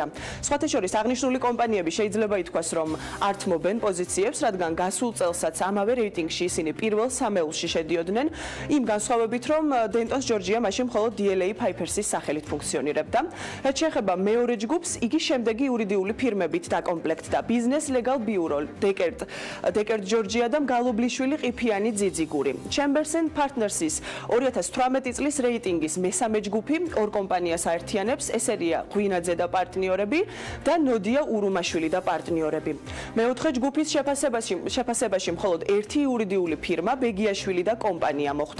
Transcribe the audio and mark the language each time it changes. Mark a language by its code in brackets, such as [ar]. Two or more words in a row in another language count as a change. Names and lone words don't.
[ka] სხვათა შორის აღნიშნული კომპანიები შეიძლება ითქვას, რომ არ თმობენ პოზიციებს, რადგან გასულ წელსაც ამავე რეიტინგში ისინი პირველ სამეულში შედიოდნენ, იმ განსხვავებით, რომ Dentons Georgia მაშინ მხოლოდ DLA Pipers's სახელით ფუნქციონირებდა. რაც შეეხება მეორე ჯგუფს, იგი შემდეგი იურიდიული ფირმებით დაკომპლექტდა: Business Legal Bureau, Deckert Georgia და მგალობლიშვილი ყიფიანი ძიძიგური. Chambers and Partners-ის 2018 წლის რეიტინგის მესამე ჯგუფი ორ კომპანიას აერთიანებს, ესერია ღვინაძე და პარტნიორები და ნოდია ურუმაშვილი და პარტნიორები. მეოთხე ჯგუფის შეფასებაში მხოლოდ ერთი იურიდიული ფირმა, ბეგიაშვილი და კომპანია მოხვდა.